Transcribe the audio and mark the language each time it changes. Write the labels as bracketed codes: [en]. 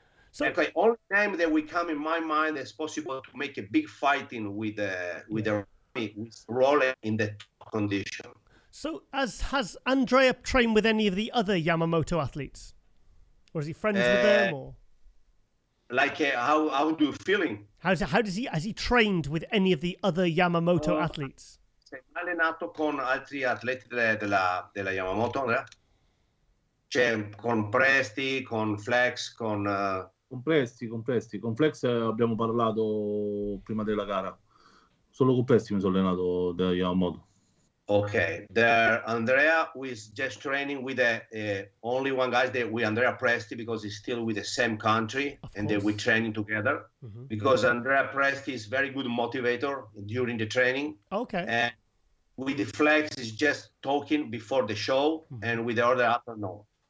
[en] So only time that we come in my mind is possible to make a big fighting with Rolly in the top condition. So has Andrea trained with any of the other Yamamoto athletes? or is he friends with them, or like how do you feeling? has he trained with any of the other Yamamoto athletes? [it] Sei allenato con altri atleti della Yamamoto, Andrea? Cioè con Presti, con Flex, con Complessi. Con Flex abbiamo parlato prima della gara. Solo con Presti mi sono allenato da Yamamoto. [en] Okay, there Andrea is just training with only one guy with Andrea Presti because he's still with the same country and then we're training together because Andrea Presti is very good motivator during the training. Okay. And with the Flex is just talking before the show and with the other athlete no.